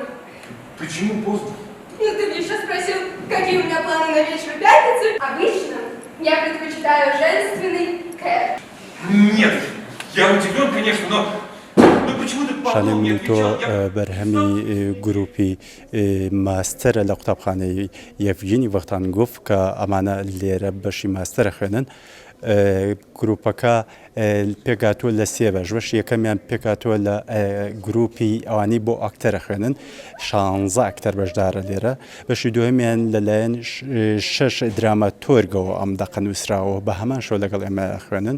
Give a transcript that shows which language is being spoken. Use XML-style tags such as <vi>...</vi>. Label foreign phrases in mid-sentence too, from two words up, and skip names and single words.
<ru>Почему поздно? Ну ты мне еще спросил, какие у меня планы на вечер пятницы. Обычно я предпочитаю женственный кэш. Нет, я удивлен, конечно, но почему ты</ru> <ckb>شانێ من تۆ بەرهەمی گروپی ماستەرە لە قوتابخانەی یەفگینی وەختان گفت کە ئەمانە لێرە بەشی ماستەرە خوێنن. گروپەکە پێکاتوە لە سێ بەش یەکەمیان پێکاتوە لە گروپی ئەوانی بۆ ئاکتەرە خوێنن 16 ئاکتەر بەشدارە لێرە بەشی دوهەمیان لەلایەن 6 دراماتۆرگەوە ئەم دەقە نووسراوە بە هەمان شۆ لەگەڵ ئێمە خوێنن.</ckb>